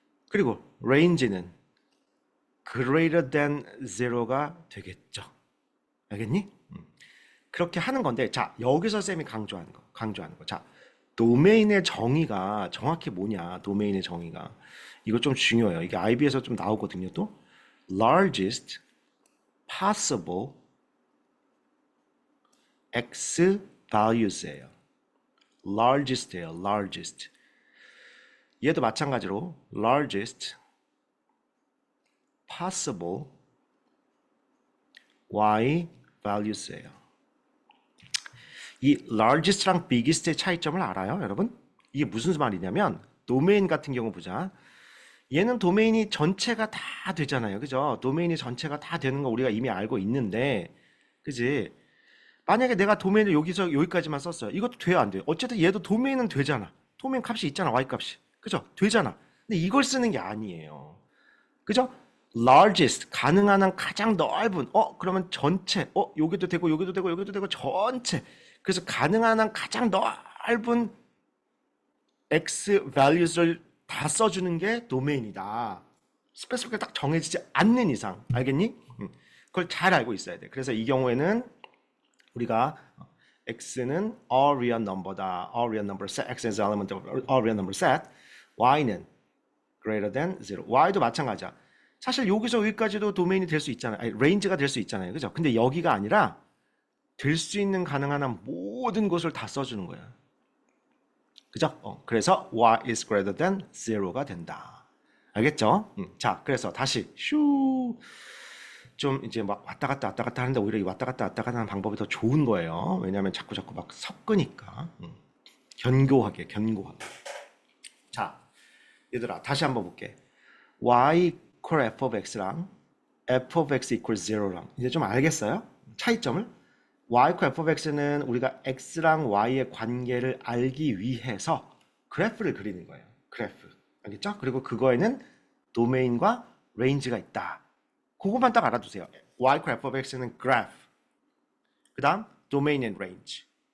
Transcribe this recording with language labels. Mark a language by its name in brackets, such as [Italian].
[Korean] 그리고 range는 [English] greater than 0 [Korean] 가 되겠죠. 알겠니? 그렇게 하는 건데, 자, 여기서 쌤이 강조하는 거. 자, 도메인의 정의가 정확히 뭐냐? 도메인의 정의가 이거 좀 중요해요. 이게 IB에서 좀 나오거든요. 또 [English] largest possible x values [Korean] 예요. largest예요. largest. 얘도 마찬가지로 [English] largest possible y values [Korean] 예요. 이 largest랑 biggest의 차이점을 알아요, 여러분? 이게 무슨 말이냐면 도메인 같은 경우 보자. 얘는 도메인이 전체가 다 되잖아요. 그죠? 도메인이 전체가 다 되는 거 우리가 이미 알고 있는데, 그지? 만약에 내가 도메인을 여기서 여기까지만 썼어요. 이것도 돼요, 안 돼요? 어쨌든 얘도 도메인은 되잖아. 도메인 값이 있잖아, y 값이. 그죠? 되잖아. 근데 이걸 쓰는 게 아니에요. 그죠? largest, 가능한 한 가장 넓은, 그러면 전체, 여기도 되고, 여기도 되고, 여기도 되고, 전체. 그래서 가능한 한 가장 짧은 [English] x values [Korean] 를 다 써주는 게 도메인이다. 스페시픽하게 딱 정해지지 않는 이상, 알겠니? 그걸 잘 알고 있어야 돼. 그래서 이 경우에는 우리가 x는 a real number다. [English] a real number set. x is element of a real number set. [Korean] y는 greater than 0. y도 마찬가지야. 사실 여기서 여기까지도 도메인이 될 수 있잖아요. 아니, 레인지가 될 수 있잖아요. 그죠? 근데 여기가 아니라 될 수 있는 가능한 한 모든 것을 다 써주는 거야. 그죠? 그래서 [English] y is greater than 0 [Korean] 가 된다. 알겠죠? 자, 그래서 다시 슈. 좀 이제 막 왔다 갔다 하는데 오히려 이 왔다 갔다 하는 방법이 더 좋은 거예요. 왜냐하면 자꾸 막 섞으니까. 견고하게. 자, 얘들아 다시 한번 볼게. [English] y equal f of x [Korean] 랑 [English] f of x equal 0 [Korean] 랑 이제 좀 알겠어요? 차이점을? [English] y equal f of x [Korean] 는 우리가 x랑 y의 관계를 알기 위해서 그래프를 그리는 거예요. 그래프. 알겠죠? 그리고 그거에는 도메인과 레인지가 있다. 그것만 딱 알아두세요. [English] y equal f of x [Korean] 는 graph. 그 다음 [English] domain and range.